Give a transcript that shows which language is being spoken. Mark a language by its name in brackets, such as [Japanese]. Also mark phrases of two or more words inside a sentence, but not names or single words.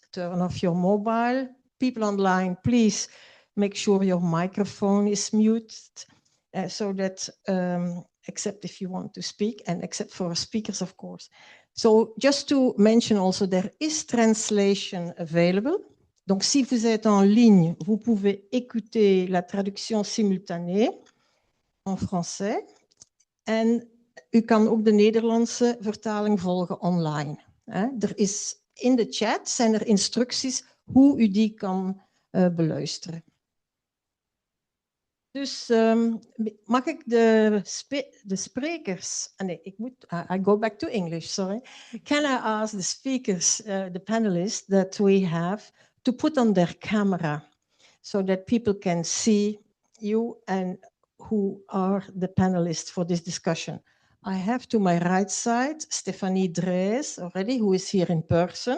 [English] Turn off your mobile. People online, please make sure your microphone is muted, so that, except if you want to speak, and except for speakers, of course. So just to mention also, there is translation available. [French] Donc si vous êtes en ligne, vous pouvez écouter la traduction simultanée en français. [Dutch] En u kan ook de Nederlandse vertaling volgen online. Er is in de chat zijn er instructies hoe u die kan beluisteren. Dus mag ik de sprekers... nee, [English] I go back to English, sorry. Can I ask the speakers, the panelists that we have, to put on their camera so that people can see you and who are the panelists for this discussion. I have to my right side Stephanie Drees already, who is here in person.